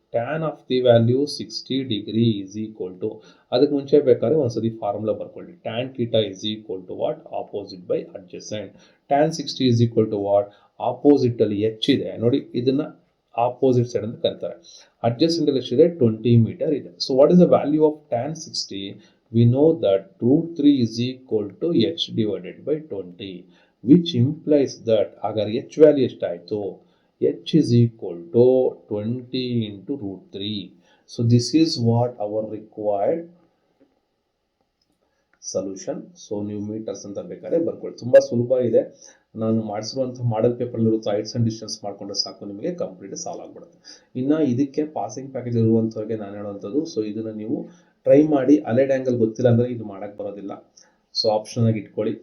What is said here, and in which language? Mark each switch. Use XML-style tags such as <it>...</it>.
<en>tan of the value 60 degree is equal to,</en> <kn>ಅದಕ್ಕೆ ಮುಂಚೆ ಬೇಕಾದ್ರೆ ಒಂದ್ಸತಿ ಫಾರ್ಮುಲಾ ಬರ್ಕೊಳ್ಳಿ.</kn> <en>Tan theta is equal to what, opposite by adjacent. Tan 60 is equal to what,</en> <kn>opposite ಅಲ್ಲಿ H ಇದೆ ನೋಡಿ, ಇದನ್ನ ಆಪೋಸಿಟ್ ಸೈಡ್ ಅಂತ ಕರೀತಾರೆ. ಅಡ್ಜಸೆಂಟ್ ಅಲ್ಲಿ ಎಷ್ಟಿದೆ, 20 ಮೀಟರ್ ಇದೆ.</kn> <en>So what is the value of tan 60? We know that √3 is equal to h divided by 20, which implies that agar h value</en> <kn>ಎಷ್ಟಾಯಿತು,</kn> <en>h is equal to 20 into √3. So this is what our required solution.</en> <kn>So ನೀವು metres ಅಂತ ಬೇಕಾದ್ರೆ ಬರ್ಕೊಳ್ಳಿ, ತುಂಬಾ ಸುಲಭ ಇದೆ. ನಾನು ಮಾಡಿಸಿರುವಂಥ ಮಾಡಲ್ paper ಇರುತ್ತೋ ಹೈಟ್ಸ್ ಅಂಡ್ ಡಿಸ್ಟೆನ್ಸ್ ಮಾಡ್ಕೊಂಡ್ರೆ ಸಾಕು, ನಿಮಗೆ ಕಂಪ್ಲೀಟ್ ಸಾಲ್ವ್ ಆಗ್ಬಿಡುತ್ತೆ. ಇನ್ನು ಇದಕ್ಕೆ ಪಾಸಿಂಗ್ ಪ್ಯಾಕೇಜ್ ಇರುವಂಥವ್ರಿಗೆ ನಾನು ಹೇಳುವಂಥದ್ದು, ಸೊ ಇದನ್ನು ನೀವು ಟ್ರೈ ಮಾಡಿ. ಅಲೈಡ್ ಆ್ಯಂಗಲ್ ಗೊತ್ತಿಲ್ಲ ಅಂದರೆ ಇದು ಮಾಡೋಕ್ಕೆ ಬರೋದಿಲ್ಲ. ಸೊ ಆಪ್ಷನ್ ಆಗಿ ಇಟ್ಕೊಳ್ಳಿ.</kn>